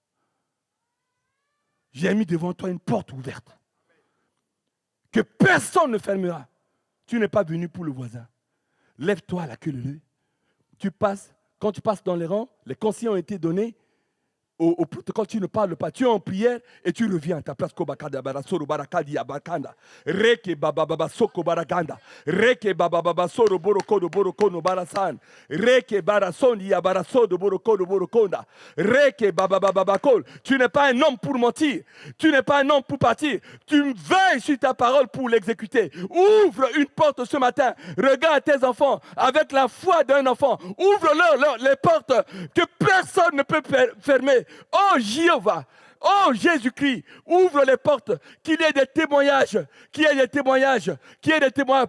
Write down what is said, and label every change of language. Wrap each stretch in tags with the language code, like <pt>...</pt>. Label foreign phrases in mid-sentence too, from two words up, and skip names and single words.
<fr>J'ai mis devant toi une porte ouverte que personne ne fermera. Tu n'es pas venu pour le voisin. Lève-toi à la queue leu. Tu passes, quand tu passes dans les rangs, les consignes ont été données. au protocole, tu ne parles pas, tu es en prière et tu reviens à ta place. Reke baba baba soko baraganda. Reke baba baba soro boroko do boroko no barasan. Reke barasondi ya baraso do boroko do borokonda. Reke baba baba bakol. Tu n'es pas un homme pour mentir. Tu n'es pas un homme pour partir. Tu veilles sur ta parole pour l'exécuter. Ouvre une porte ce matin. Regarde tes enfants avec la foi d'un enfant. Ouvre-leur les portes que personne ne peut fermer. Oh Jéhovah, oh Jésus-Christ, ouvre les portes, qu'il y ait des témoignages, qu'il y ait des témoignages, qu'il y ait des témoignages.</fr>